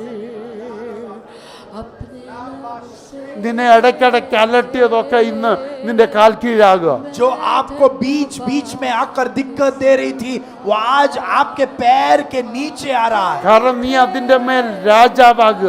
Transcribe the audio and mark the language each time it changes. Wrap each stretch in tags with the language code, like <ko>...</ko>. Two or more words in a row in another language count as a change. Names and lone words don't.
<ml>നിന്നെ ഇടയ്ക്കിടയ്ക്ക് അലട്ടിയതൊക്കെ ഇന്ന് നിന്റെ കാൽ കീഴാകുക.</ml> <hi>जो आपको बीच बीच में आकर दिक्कत दे रही थी, वो आज आपके पैर के नीचे आ रहा है,</hi> <ml>കാരണം നീ അതിന്റെ മേൽ രാജാവാകുക.</ml>